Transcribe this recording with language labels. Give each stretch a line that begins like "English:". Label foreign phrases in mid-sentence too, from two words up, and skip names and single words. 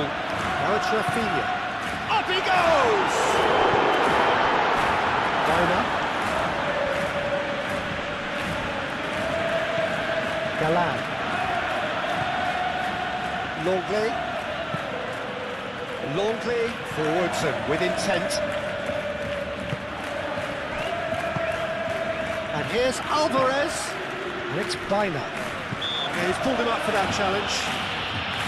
English: Now it's Rafinha. Up he goes! Baina. Galan. Longley forwards and with intent. And here's Alvarez, and it's Baina. Yeah, he's pulled him up for that challenge.